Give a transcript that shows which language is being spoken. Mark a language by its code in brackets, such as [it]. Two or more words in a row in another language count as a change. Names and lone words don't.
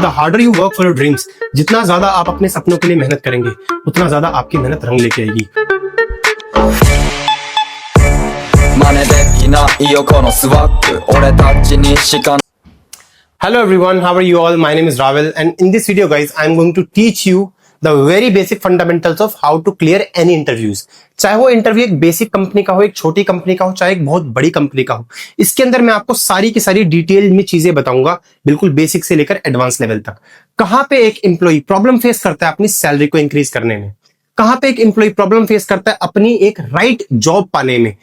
[en] Harder you work for your dreams, [hi] जितना ज्यादा आप अपने सपनों के लिए मेहनत करेंगे उतना ज्यादा आपकी मेहनत रंग लेके आएगी। [ja] 真似できないよこのスワッグ俺たちにしか [en] Hello everyone, how are you all? My name is Ravel and in this video guys, I am going to teach you the very basic fundamentals of how to clear any interviews. [hi] चाहे वो इंटरव्यू एक [en] basic company [hi] का हो, एक छोटी कंपनी का हो, चाहे एक बहुत बड़ी कंपनी का हो, इसके अंदर मैं आपको सारी की सारी डिटेल में चीजें बताऊंगा, बिल्कुल बेसिक से लेकर [en] advance level [hi] तक। कहां पे एक [en] employ problem face [hi] करता है अपनी सैलरी को इंक्रीज करने में, कहां पे एक [en] employ problem face [hi] करता है अपनी एक [en] right job [hi] पाने में।